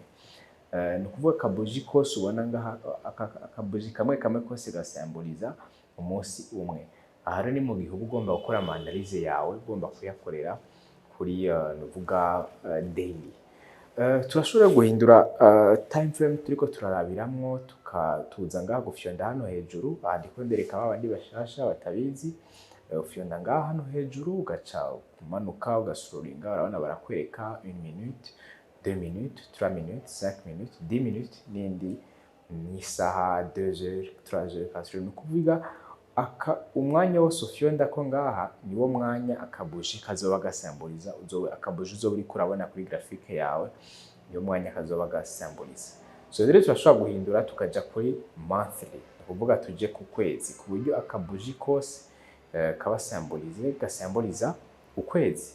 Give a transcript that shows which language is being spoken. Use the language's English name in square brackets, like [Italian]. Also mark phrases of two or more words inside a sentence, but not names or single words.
[Rundi] Ni kuvuga kabuji kose ubona ngaha, akabuji kamwe kose gasemboliza umunsi umwe. Aha rero ni mu gihe ugomba gukora mandarize yawe, ugomba kuyakorera kuri nuvuga daily. Turashobora guhindura [English] time frame [Rundi] turiko turarabiramwo, tukatuza ngaha gufyonda hano hejuru. Aha ndiko ndereka abandi bashasha batabizi, ufyonda ngaha hano hejuru ugaca umanuka ugascrollinga, urabona barakwereka [English] 1 minute 2 minutes 3 minutes 5 minutes 10 minutes [Rundi] n'indi n'isaha [French] 2 heures 3 heures 4 heures. [Rundi] Ni ukuvuga umwanya wose ufyonda ko ngaha niwo mwanya akabuji kazoba gasamburiza, akabuji uzoba uriko urabona kuri graphique yawe niwo mwanya kazoba gasamburiza. So rero turashobora guhindura tukaja kuri monthly, ukuvuga tuje ku kwezi, ku buryo akabuji kose gasamburiza ukwezi.